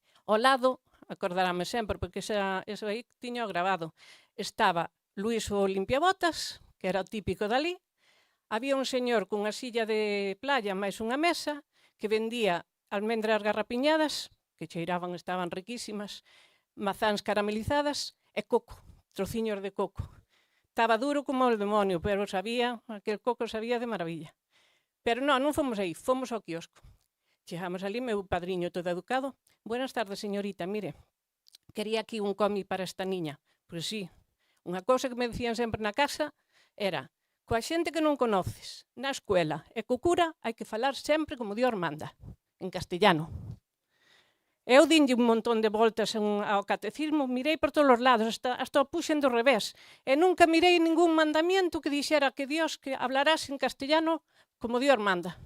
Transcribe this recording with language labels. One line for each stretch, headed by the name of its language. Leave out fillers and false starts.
Galician: Ao lado, acordarame sempre, porque eso aí tiño grabado, estaba Luis o limpiabotas, que era o típico dali, había un señor cunha silla de playa máis unha mesa, que vendía almendras garrapiñadas, que cheiraban, estaban riquísimas, mazáns caramelizadas e coco, trociños de coco. Estaba duro como o demonio, pero aquel coco sabía de maravilla. Pero non fomos aí, fomos ao quiosco. Chegamos ali, meu padriño todo educado.
Spanish: Buenas tardes, señorita, mire, quería aquí un cómic para esta niña.
Galician: Pois sí, unha cousa que me decían sempre na casa era: coa xente que non conoces, na escuela e co cura, hai que falar sempre como Dios manda, en castellano. Eu dinlle un montón de voltas ao catecismo, mirei por todos os lados, hasta o puxen do revés, e nunca mirei ningún mandamiento que dixera que Dios que
Spanish: hablarás en castellano como Dios manda.